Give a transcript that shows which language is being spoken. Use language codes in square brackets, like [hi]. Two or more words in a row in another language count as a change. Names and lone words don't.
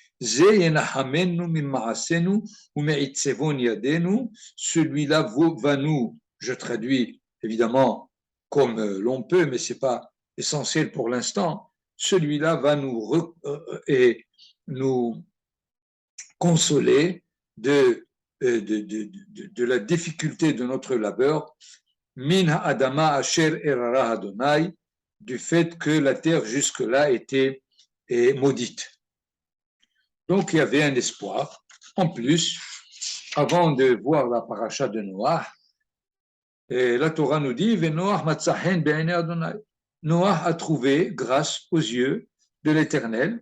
[fr] Celui-là va nous, je traduis évidemment comme l'on peut, mais ce n'est pas essentiel pour l'instant, celui-là va nous consoler de la difficulté de notre labeur, [he] מן האדמה אשר אררה ה, [fr] du fait que la terre jusque-là était maudite. Donc il y avait un espoir. En plus, avant de voir la paracha de Noah, la Torah nous dit Noah a trouvé grâce aux yeux de l'Éternel.